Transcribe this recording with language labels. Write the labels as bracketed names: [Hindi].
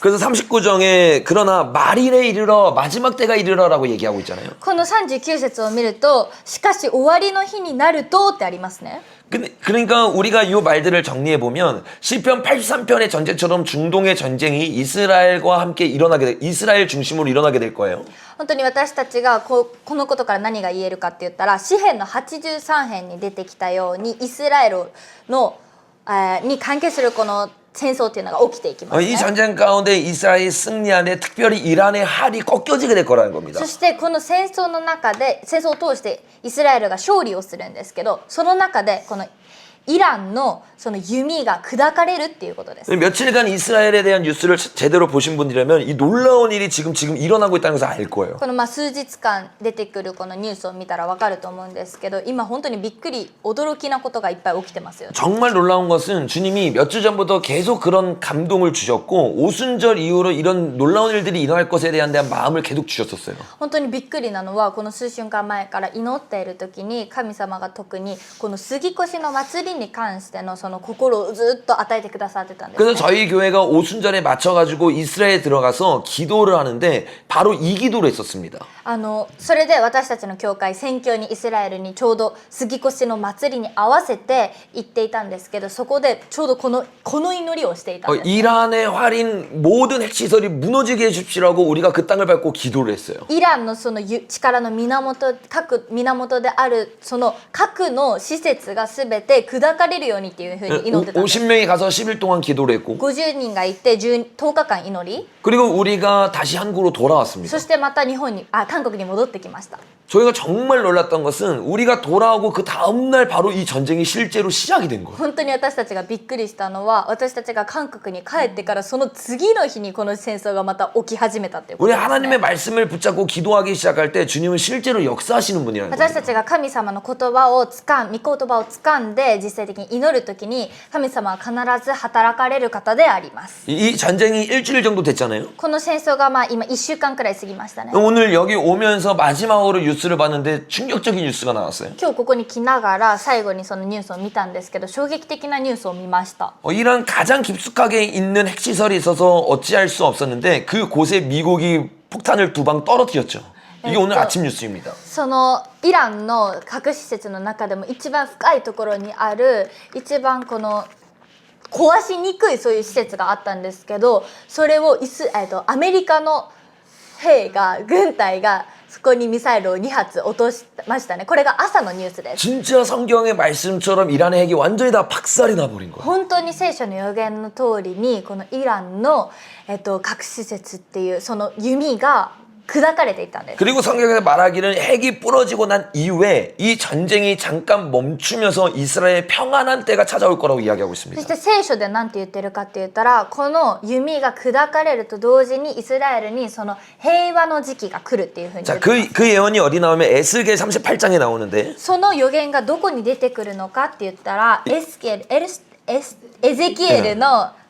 [Korean] 그래서 39장에 그러나 말일에 이르러 마지막 때가 이르러라고 얘기하고 있잖아요. [Japanese] この39節を見るとしかし終わりの日になるとってありますね。 [Korean] 근데 그러니까 우리가 이 말들을 정리해 보면 시편 83편의 전쟁처럼 중동의 전쟁이 이스라엘과 함께 이스라엘 중심으로 일어나게 될 거예요. [Japanese] 本当に私たちがこのことから何が言えるかって言ったら、詩編の83編に出てきたようにイスラエルのに関係するこの戦争っていうのが起きていきますね。 [Korean] 이 전쟁 가운데 이스라엘이 승리하는데 특별히 이란의 할이 꺾여지게 될 거라는 겁니다. [Japanese] そしてこの戦争の中で戦争を通してイスラエルが勝利をするんですけど、その中でこのイランのその弓が砕かれるっていうことです。 [Korean] 며칠간 이스라엘에 대한 뉴스를 제대로 보신 분이라면 이 놀라운 일이 지금 일어나고 있다는 것을 알 거예요. [Japanese] この数日間出てくるこのニュースを見たら分かると思うんですけど、今本当にびっくり驚きなことがいっぱい起きてますよね。 [Korean] 정말 놀라운 것은 주님이 몇 주 전부터 계속 그런 감동을 주셨고 오순절 이후로 이런 놀라운 일들이 일어날 것에 대한 마음을 계속 주셨었어요. [Japanese] 本当にびっくりなのはこの数週間前から祈っている時に神様が特にこの杉越の祭り民に関してのその心をずっと与えてくださってたんです [Korean] 그래서 [Japanese] ね。 [Korean] 저희 교회가 오순절에 맞춰가지고 이스라엘에 들어가서 기도를 하는데 바로 이 기도를 했었습니다. [Japanese] それで私たちの教会宣教にイスラエルにちょうど杉越の祭りに合わせて行っていたんですけど、そこでちょうどこの祈りをしていたんです。 [Korean] 이란의 활인 모든 핵시설이 무너지게 해주십시라고 우리가 그 땅을 밟고 기도를 했어요. [Japanese] イランのその力の各源であるその核の施設がすべて砕かれるようにっていうふうに祈ってたんです。 [Korean] 50명이 가서 10일 동안 기도를 했고 [Japanese] 50人が行って10日間祈り、 [Korean] 그리고 우리가 다시 한국으로 돌아왔습니다. [Japanese] そしてまた韓国に戻ってきました。 [Korean] 저희가 정말 놀랐던 것은 우리가 돌아오고 그 다음날 바로 이 전쟁이 실제로 시작이 된 거예요. [Japanese] 本当に私たちがびっくりしたのは、私たちが韓国に帰ってからその次の日にこの戦争がまた起き始めたっていうこと [Korean] 우리 [Japanese] ですね。 [Korean] 하나님의 말씀을 붙잡고 기도하기 시작할 때 주님은 실제로 역사하시는 분이라는 [Japanese] 私 [Korean] 거예요. [Japanese] たちが神様の御言葉を掴んで実際的に祈るときに、神様は必ず働かれる方であります。 [Korean] 이 전쟁이 일주일 정도 됐잖아요. [Japanese] この戦争が今1週間くらい過ぎましたね。 [Korean] 오늘 여기 오면서 마지막으로 뉴스를 봤는데 충격적인 뉴스가 나왔어요. [Japanese] 今日ここに来ながら最後にそのニュースを見たんですけど、衝撃的なニュースを見ました。 [Korean] 이란 가장 깊숙하게 있는 핵시설이 있어서 어찌할 수 없었는데 그곳에 미국이 폭탄을 2방 떨어뜨렸죠. 이게 오늘 아침 뉴스입니다. [Japanese] そのイランの核施設の中でも一番深いところにある、一番この壊しにくいそういう施設があったんですけど、それをアメリカの軍隊がそこにミサイルを2発落としましたね。これが朝のニュースです。 [Korean] 진짜 성경의 말씀처럼 이란의 핵이 완전히 다 박살이 나버린 거예요. [Japanese] 本当に聖書の予言の通りにこのイランの、核施設っていうその弓が砕かれていたんです。 [Korean] 그리고 성경에서 말하기는 핵이 부러지고 난 이후에 이 전쟁이 잠깐 멈추면서 이스라엘의 평안한 때가 찾아올 거라고 이야기하고 [Japanese] そ [Korean] 있습니다. [Japanese] して聖書で何て言ってるかって言ったら、この弓が砕かれると同時にイスラエルにその平和の時期が来るっていうふうに言 [Korean] 자, [Japanese] ってます。 [Korean] 그 예언이 어디 나오면 에스겔 38장에 나오는데 [Japanese] その予言がどこに出てくるのかって言ったら、エゼキエルの、